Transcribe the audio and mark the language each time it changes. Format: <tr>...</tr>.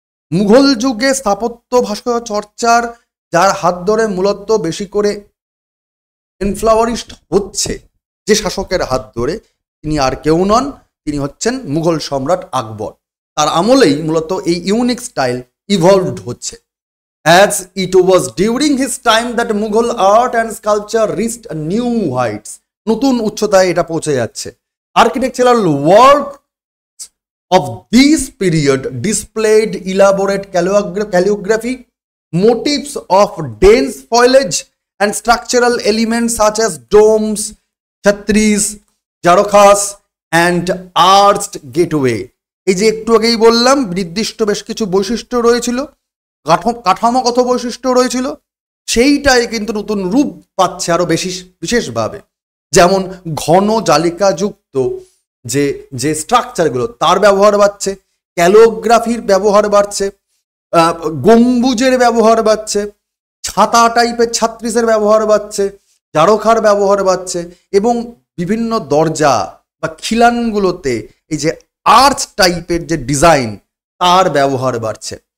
<bn>মুঘল যুগে স্থাপত্য ভাস্কর্য চর্চার যার হাত ধরে মূলত বেশি করে ইনফ্লাওয়ারিস্ট হচ্ছে, যে শাসকের হাত ধরে, তিনি আর কেউ নন, তিনি হচ্ছেন মুঘল সম্রাট আকবর। তার আমলেই মূলত এই ইউনিক স্টাইল ইভলভড হচ্ছে।</bn> <en>As it was during his time that Mughal art and sculpture reached new heights,</en> <bn>নতুন উচ্চতায় এটা পৌঁছে যাচ্ছে।</bn> <en>Architectural work of this period displayed elaborate calligraphy, motifs of dense foliage, and structural elements such as domes, chhatris, jarokhas, and arched gateway.</en> <bn>এই যে একটু আগেই বললাম নির্দিষ্ট বেশ কিছু বৈশিষ্ট্য রয়েছিল, কাঠামোগত বৈশিষ্ট্য রয়েছিল, সেইটাই কিন্তু নতুন রূপ পাচ্ছে আরো বেশি বিশেষভাবে। যেমন ঘন জালিকাযুক্ত যে যে স্ট্রাকচারগুলো, তার ব্যবহার বাড়ছে, ক্যালিগ্রাফির ব্যবহার বাড়ছে, গম্বুজের ব্যবহার বাড়ছে, ছাতা টাইপের ছাত্রিসের ব্যবহার বাড়ছে, জারখার ব্যবহার বাড়ছে, এবং বিভিন্ন দরজা বা খিলানগুলোতে এই যে আর্চ টাইপের যে ডিজাইন, তার ব্যবহার বাড়ছে।</bn>